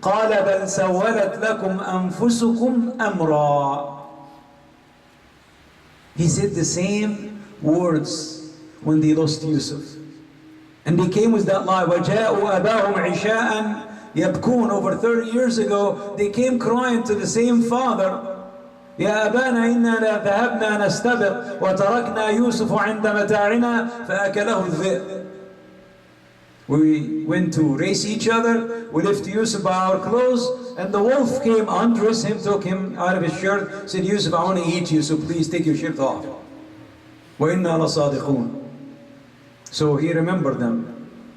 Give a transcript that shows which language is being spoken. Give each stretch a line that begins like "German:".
Arabic: قَالَ بَلْ سَوَّلَتْ لَكُمْ أَنفُسُكُمْ أَمْرًا.
English: He said the same words when they lost Yousuf. And they came with that lie.
Arabic: وَجَاءُوا أَبَاهُمْ عِشَاءً يَبْكُونَ.
English: Over 30 years ago, they came crying to the same father.
Arabic: يا أبانا إننا ذهبنا نستبق وتركنا يوسف عند متاعنا فأكله الذئب.
English: We went to race each other, we left Yousuf by our clothes, and the wolf came, undressed him, took him out of his shirt, said, Yousuf, I want to eat you, so please take your shirt off.
Arabic: وَإِنَّا لَصَادِقُونَ.
English: So he remembered them.